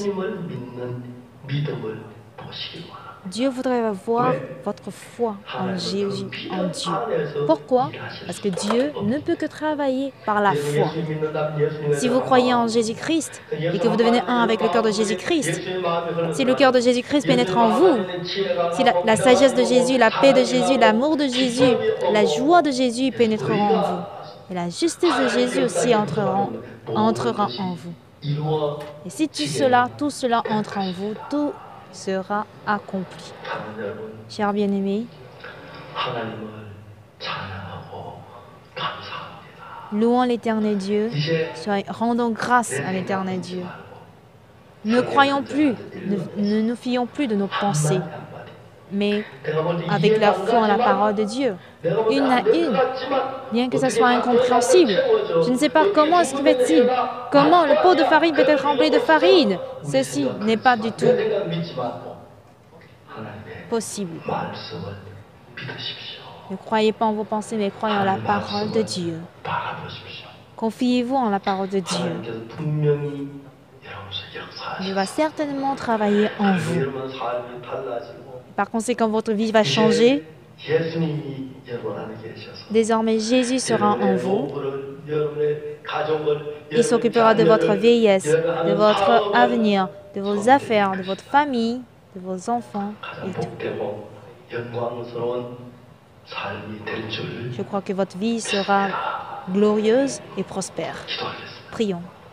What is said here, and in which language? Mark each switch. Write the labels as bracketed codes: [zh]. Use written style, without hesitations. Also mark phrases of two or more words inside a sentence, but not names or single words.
[ko] 예수님을 믿는 믿음을 보시기 바랍니다. [fr] Dieu voudrait voir votre foi en Jésus, en Dieu. Pourquoi? Parce que Dieu ne peut que travailler par la foi. Si vous croyez en Jésus-Christ et que vous devenez un avec le cœur de Jésus-Christ, si le cœur de Jésus-Christ pénètre en vous, si la sagesse de Jésus, la paix de Jésus, l'amour de Jésus, la joie de Jésus pénétreront en vous, et la justice de Jésus aussi entrera en vous. Et si tout cela entre en vous, tout sera accompli. Chers bien-aimés, [ko] 하나님을 찬양하고 감사합니다. [fr] louons l'Éternel Dieu, rendons grâce à l'Éternel Dieu. Ne croyons plus, ne nous fions plus de nos pensées, mais avec la foi en la parole de Dieu, une à une, bien que ça soit incompréhensible. Je ne sais pas comment est-ce qu'il fait-il, comment le pot de farine peut être rempli de farine. Ceci n'est pas du tout possible. [ko] 말씀을 믿으십시오. [fr] Ne croyez pas en vos pensées, mais croyez en la parole de Dieu. [ko] 바라보십시오. [fr] Confiez-vous en la parole de Dieu. [ko] 하나님께서 분명히 여러분에서 [fr] Il [ko] 역사하시고 [fr] va certainement travailler en vous. [ko] 여러분 삶이 달라지고 [fr] Par conséquent, votre vie va changer. [ko] 예수님이 여러분 안에 계셔서 [fr] Désormais, Jésus sera en vous. [ko] 여러분의 가정을 [fr] Il s'occupera de votre vieillesse, de votre avenir, de vos affaires, de votre famille, de vos enfants et tout. [ko] 복되고 영광스러운 삶이 될 줄 [fr] Je crois que votre vie sera glorieuse et prospère. [ko] 기도하겠습니다. [fr] Prions.